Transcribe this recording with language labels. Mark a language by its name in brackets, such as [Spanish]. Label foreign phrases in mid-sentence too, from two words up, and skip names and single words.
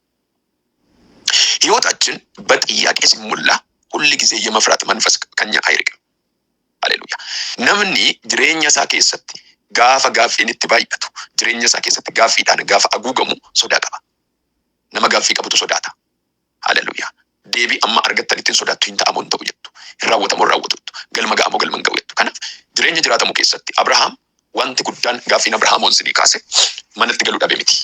[Amharic] ህይወታችን በጥያቄ ሲሞላ ሁሉ ጊዜ የመፍራት መንፈስ ከኛ አይርቅም። [Oromo] ሃሌሉያ namni jireenya sa keessatti gaafa gaaffiin itti baay'atu jireenya isaa keessatti gaaffiidhaan gaafa aguugamu sodaa qaba. Nama gaaffii qabutu sodaata. Haleluyaa. Deebii amma argattanitti sodaattu hin ta'amu hin ta'u jettu. Hin raawwatamu raawwatuttu. Galma ga'amu galma hin ga'u jettu. Kanaaf jireenya jiraatamu keessatti Abrahaam wanti guddaan gaaffiin Abrahaam onsinii kaase manatti galuu dhabe miti.